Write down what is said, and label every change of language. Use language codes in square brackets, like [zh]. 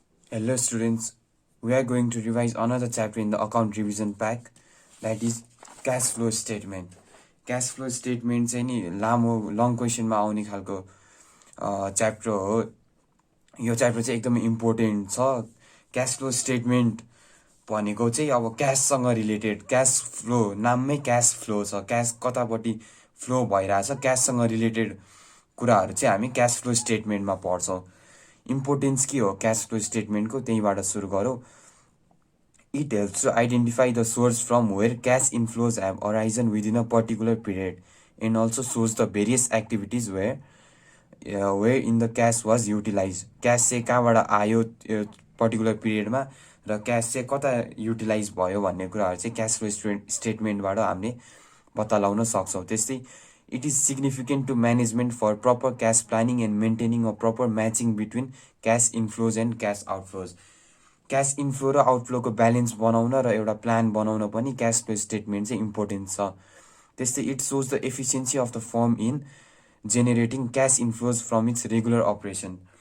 [en] Hello students, we are going to revise another chapter in the account revision pack, that is cash flow statement. [ne] Cash flow statement चाहिँ नि लामो long क्वेसनमा आउने खालको chapter हो। यो chapter चाहिँ एकदमै इम्पोर्टेन्ट छ। क्याश फ्लो स्टेटमेन्ट भनेको चाहिँ अब क्याससँग related, cash flow नाममै cash flow छ, क्यास कतापट्टि फ्लो भइरहेछ, क्याससँग रिलेटेड कुराहरू चाहिँ हामी क्याश फ्लो स्टेटमेन्टमा पढ्छौँ। इम्पोर्टेन्स के हो क्याश फ्लो स्टेटमेन्टको, त्यहीबाट सुरु गरौँ। [en] It helps to identify the source from where cash inflows have arisen within a particular period and also shows the various activities where in the cash was utilized. [ne] Cash चाहिँ कहाँबाट आयो particular पिरियडमा र cash चाहिँ कता utilise भयो भन्ने कुराहरू चाहिँ क्याश फ्लो स्टेटमेन्टबाट हामीले पत्ता लगाउन सक्छौँ। [en] त्यस्तै it is significant to management for proper cash planning and maintaining a proper matching between cash inflows and cash outflows. [ne] Cash inflow र आउटफ्लोको ब्यालेन्स बनाउन र एउटा प्लान बनाउन पनि क्याश फ्लो स्टेटमेन्ट चाहिँ इम्पोर्टेन्ट छ। [en] त्यस्तै it shows the efficiency of the firm in generating cash inflows from its regular operation.